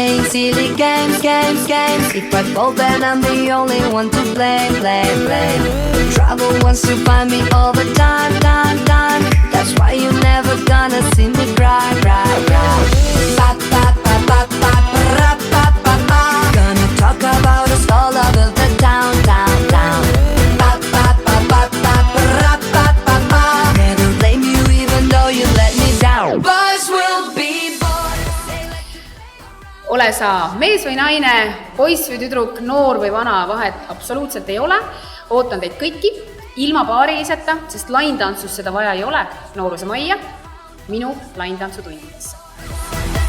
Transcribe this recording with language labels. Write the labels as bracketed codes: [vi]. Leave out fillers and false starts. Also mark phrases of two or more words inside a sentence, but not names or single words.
[en] silly games. If I fall, then I'm the only one to blame. Trouble wants to find me all the time. That's why you're never gonna see me cry. Pa, pa, pa, pa, pa, ra, pa, pa, pa. Gonna talk about us all over the town. Pa, pa, pa, pa, pa, ra, pa, pa, pa. Never blame you even though you let me down. Boys will be boys. [et] Ole sa mees või naine, poiss või tüdruk, noor või vana, vahet absoluutselt ei ole. Ootan teid kõiki ilma paariliseta, sest laintantsust seda vaja ei ole, nooruse majja, minu laintantsu tundidesse.